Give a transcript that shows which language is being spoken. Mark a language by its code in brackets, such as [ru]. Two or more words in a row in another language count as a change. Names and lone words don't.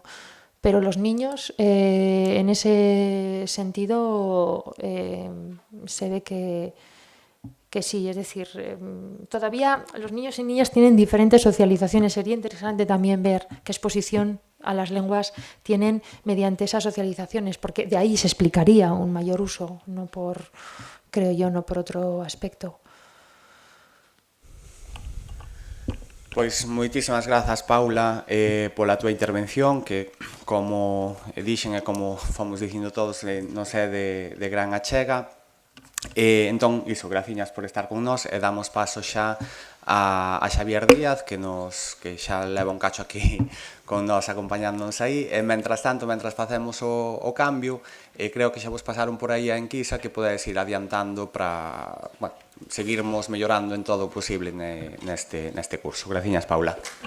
[es] Pero los niños, en ese sentido, se ve que sí. Es decir, todavía los niños y niñas tienen diferentes socializaciones. Sería interesante también ver qué exposición a las lenguas tienen mediante esas socializaciones, porque de ahí se explicaría un mayor uso, creo yo, no por otro aspecto. [gl] Pois moitísimas grazas, Paula, pola túa intervención, que, como dixen e como fomos dicindo todos, nos é de gran achega. Entón, iso, graciñas por estar con nós e damos paso xa a Xavier Díaz, que xa leva un cacho aquí con nós acompañándonos aí, e mentras tanto, mentras facemos o cambio, creo que xa vos pasaron por aí a enquisa que podedes ir adiantando para, bueno, seguirmos mellorando en todo o posible neste curso.